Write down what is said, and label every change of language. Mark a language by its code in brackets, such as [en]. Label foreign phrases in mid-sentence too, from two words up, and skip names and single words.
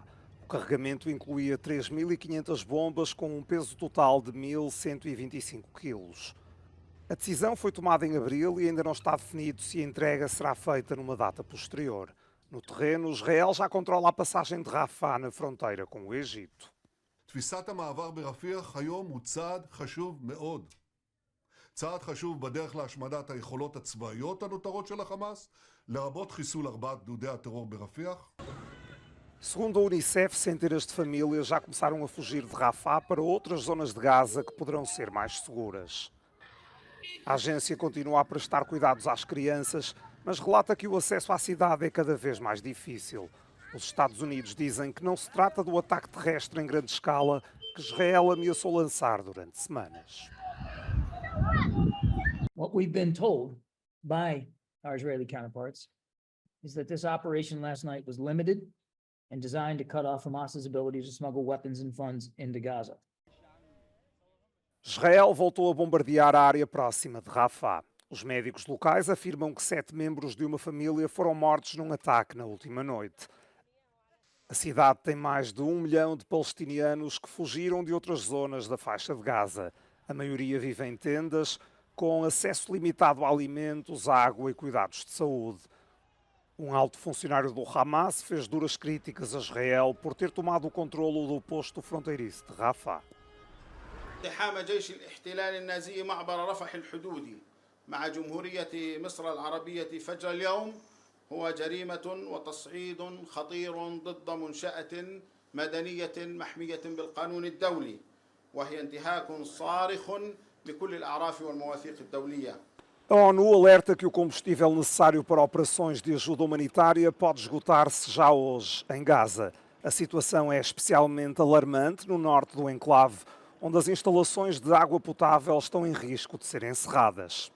[pt] O carregamento incluía 3.500 bombas com um peso total de 1.125 quilos. A decisão foi tomada em abril e ainda não está definido se a entrega será feita numa data posterior. No terreno, Israel já controla a passagem de Rafah na fronteira com o Egito. [he] תפיסת המעבר ברפיח היום הוא צעד חשוב מאוד. צעד חשוב בדרך להשמדת היכולות הצבאיות הנותרות של החמאס, לרבות חיסול 4 גדודי הטרור ברפיח. [pt] Segundo a Unicef, centenas de famílias já começaram a fugir de Rafah para outras zonas de Gaza que poderão ser mais seguras. A agência continua a prestar cuidados às crianças, mas relata que o acesso à cidade é cada vez mais difícil. Os Estados Unidos dizem que não se trata do ataque terrestre em grande escala que Israel ameaçou lançar durante semanas. [en] What we've been told by our Israeli counterparts is that this operation last night was limited and designed to cut off Hamas's ability to smuggle weapons and funds into Gaza. [pt] Israel voltou a bombardear a área próxima de Rafah. Os médicos locais afirmam que 7 membros de uma família foram mortos num ataque na última noite. A cidade tem mais de 1 milhão de palestinianos que fugiram de outras zonas da faixa de Gaza. A maioria vive em tendas, com acesso limitado a alimentos, água e cuidados de saúde. Um alto funcionário do Hamas fez duras críticas a Israel por ter tomado o controlo do posto fronteiriço de Rafah. [ar] اقتحام جيش الاحتلال النازي معبر رفح الحدودي مع جمهورية مصر العربية فجر اليوم هو جريمة وتصعيد خطير ضد منشأة مدنية محمية بالقانون الدولي وهي انتهاك صارخ بكل الأعراف والمواثيق الدولية. [pt] A ONU alerta que o combustível necessário para operações de ajuda humanitária pode esgotar-se já hoje, em Gaza. A situação é especialmente alarmante no norte do enclave, onde as instalações de água potável estão em risco de serem encerradas.